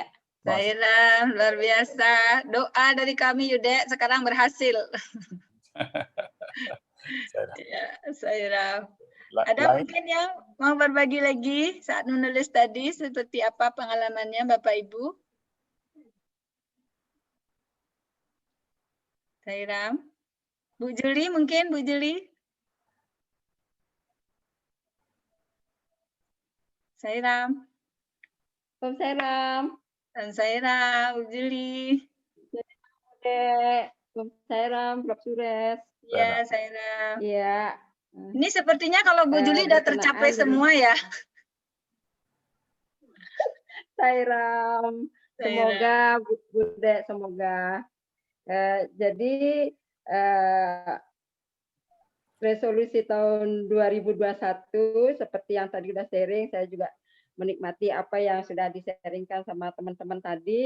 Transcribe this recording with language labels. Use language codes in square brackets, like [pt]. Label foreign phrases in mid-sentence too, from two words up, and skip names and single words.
[id] Sairam, luar biasa. Doa dari kami Yude sekarang berhasil. Sairam. Ada mungkin yang mau berbagi lagi saat menulis tadi seperti apa pengalamannya Bapak Ibu? Sairam. Bu Juli mungkin, Bu Juli. Sairam. Om Sairam. Om Sairam, Bu Juli. Om Sairam, Prof. Suresh. Iya, Sairam. Iya. Ini sepertinya kalau Bu Juli udah tercapai semua ya. Sairam. Semoga Bude, semoga. Jadi resolusi tahun 2021 seperti yang tadi sudah sharing, saya juga menikmati apa yang sudah di-sharingkan sama teman-teman tadi.